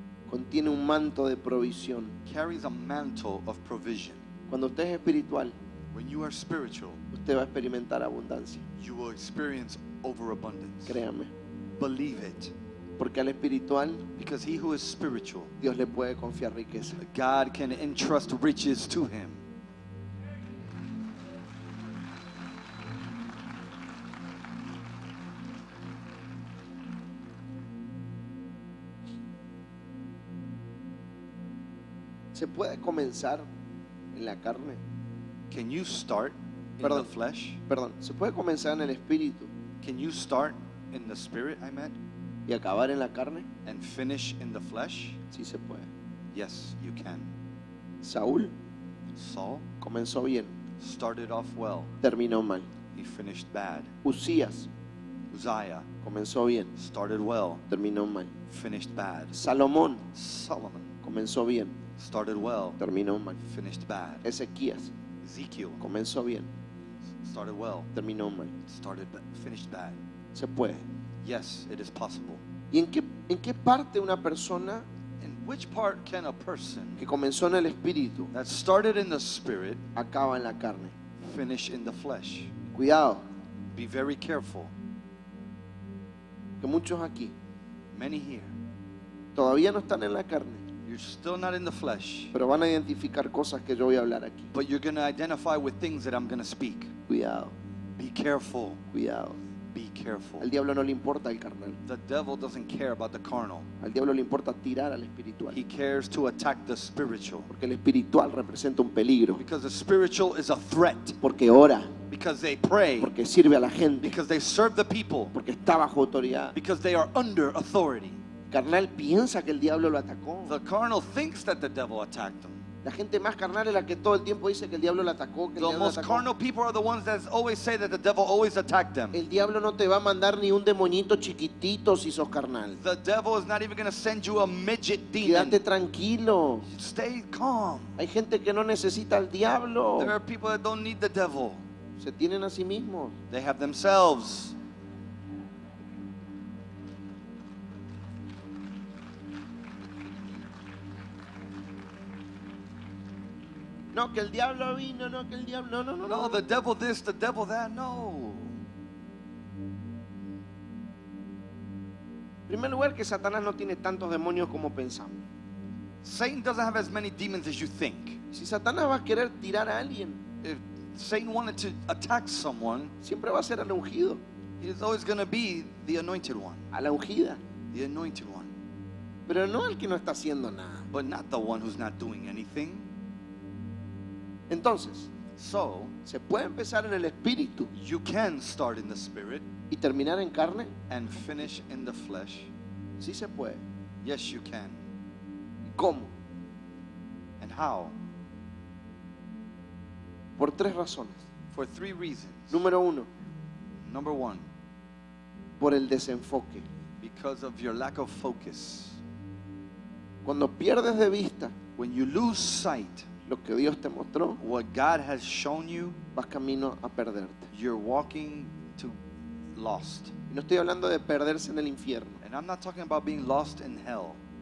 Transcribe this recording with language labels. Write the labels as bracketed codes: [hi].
[es] contiene un manto de provisión. [en] carries a mantle of provision. [es] Cuando usted es espiritual, [en] When you are spiritual, [es] usted va a experimentar abundancia. [en] you will experience overabundance. [es] Créame. [en] Believe it. [es] Porque al espiritual [en] Because he who is spiritual, [es] Dios le puede confiar riqueza. [en] God can entrust riches to him. [es] ¿Se puede comenzar en la carne? [en] Can you start in [es] Perdón. [en] the flesh? [es] Perdón, ¿se puede comenzar en el espíritu [en] Can you start in the spirit, I meant, [es] y acabar en la carne? [en] and finish in the flesh? [es] Sí se puede. [en] Yes, you can. [es] Saúl [en] Saul [es] comenzó bien, [en] started off well. [es] terminó mal. [en] He finished bad. [es] Usías [en] Uzziah [es] comenzó bien, [en] started well. [es] terminó mal. [en] Finished bad. [es] Salomón [en] Solomon [es] comenzó bien, [en] started well. [es] terminó mal. [en] Finished bad. [es] Ezequías [en] Ezekiel [es] comenzó bien, [en] started well. [es] terminó mal. [en] Finished bad. [es] Se puede. [en] Yes, it is possible. [es] ¿Y en qué parte una persona [en] In which part can a person [es] que comenzó en el espíritu [en] that started in the spirit [es] acaba en la carne? [en] finish in the flesh? [es] Cuidado, [en] Be very careful. [es] que muchos aquí [en] Many here, [es] todavía no están en la carne, [en] you're still not in the flesh, [es] pero van a identificar cosas que yo voy a hablar aquí. [en] but you're going to identify with things that I'm going to speak. [es] Cuidado, [en] Be careful. [es] cuidado. [en] Be careful. [es] Al diablo no le importa el carnal. [en] The devil doesn't care about the carnal. [es] Al diablo le importa tirar al espiritual. [en] He cares to attack the spiritual. [es] Porque el espiritual representa un peligro. [en] Because the spiritual is a threat. [es] Porque ora, [en] Because they pray. [es] porque sirve a la gente, [en] Because they serve the people. [es] porque está bajo autoridad. [en] Because they are under authority. [es] Carnal piensa que el diablo lo atacó. [en] The carnal thinks that the devil attacked them. [es] La gente más carnal es la que todo el tiempo dice que el diablo la atacó, que el [en] The [es] diablo la [en] most [es] atacó. [en] carnal people are the ones that always say that the devil always attacked them. [es] El diablo no te va a mandar ni un demonito chiquitito si sos carnal. [en] The devil is not even going to send you a midget [es] Quédate [en] demon. [es] tranquilo. [en] Stay calm. [es] Hay gente que no necesita al diablo. [en] There are people that don't need the devil. [es] Se tienen a sí mismos. [en] They have themselves. [es] No, que el diablo vino, no, que el diablo... [en] No. No, the devil this, the devil that. No. [es] En primer lugar, que Satanás no tiene tantos demonios como pensamos. [en] Satan doesn't have as many demons as you think. [es] Si Satanás va a querer tirar a alguien, [en] If Satan wanted to attack someone, [es] siempre va a ser al ungido, [en] he's always going to be the anointed one. [es] a la ungida. [en] The anointed one. [es] Pero no al que no está haciendo nada. [en] But not the one who's not doing anything. [es] Entonces, [en] So, [es] se puede empezar en el espíritu [en] you can start in the spirit [es] y terminar en carne. [en] and finish in the flesh. [es] Sí se puede. [en] Yes, you can. [es] ¿Cómo? [en] And how? [es] Por tres razones. [en] For three reasons. [es] Número uno, [en] Number one, [es] por el desenfoque. [en] because of your lack of focus. [es] Cuando pierdes de vista [en] When you lose sight, [es] lo que Dios te mostró, [en] what God has shown you, [es] vas camino a perderte. [en] you're walking to lost. [es] Y no estoy hablando de perderse en el infierno, [en] And I'm not talking about being lost in hell.